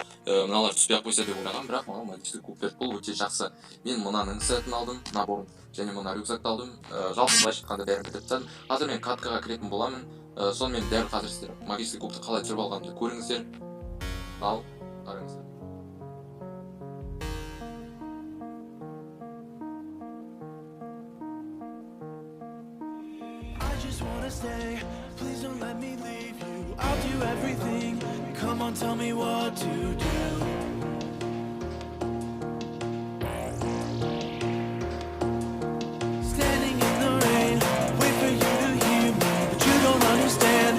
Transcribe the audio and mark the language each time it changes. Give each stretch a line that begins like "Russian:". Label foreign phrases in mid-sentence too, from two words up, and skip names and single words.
Kazakh: Мыналар түспей ақ қойса деп ойлағам, бірақ маған
Russian: магический куб
Kazakh: берді. Бұл өте жақсы. Мен мынаның сетін алдым, наборын, және мына рюкзакты алдым. Жалпы былай шыққанда бәрін бітіріп тастадым. Қазір мен каткаға кіретін боламын. Сонымен дәл қазір сіздер магический кубты қалай түсіріп алғанымды көріңіздер. Ал қараңыздар.
English: Stay. Please don't let me leave you. I'll do everything. Come on, tell me what to do. Standing in the rain, wait for you to hear me, but you don't understand.